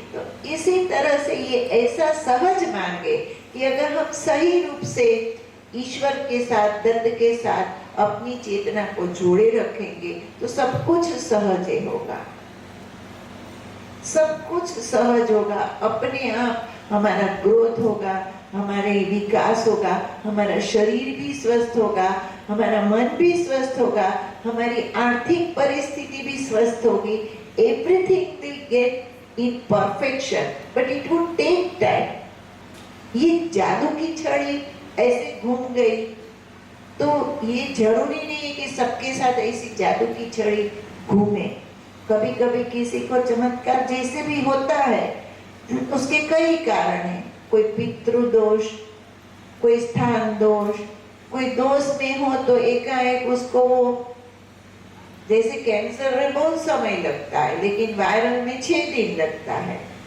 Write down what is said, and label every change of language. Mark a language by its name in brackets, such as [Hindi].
[Hindi] तो इसी तरह से ये ऐसा सहज मार्ग है कि अगर हम सही रूप से ईश्वर के साथ, दत्त के साथ अपनी चेतना को जोड़े रखेंगे तो सब कुछ सहज होगा, सब कुछ सहज होगा। अपने आप हमारा ग्रोथ होगा, हमारे विकास होगा, हमारा शरीर भी स्वस्थ होगा, हमारा मन भी स्वस्थ होगा, हमारी आर्थिक परिस्थिति भी स्वस्थ होगी। [English] Everything will get in perfection, but it would take time। [Hindi] ये जादू की छड़ी ऐसे घूम गई तो ये जरूरी नहीं है कि सबके साथ ऐसी जादू की छड़ी घूमे। कभी कभी किसी को चमत्कार जैसे भी होता है, उसके कई कारण हैं। कोई पितृदोष, कोई स्थान दोष, कोई दोष में हो तो एकाएक उसको, जैसे कैंसर में बहुत समय लगता है लेकिन वायरल में 6 दिन लगता है।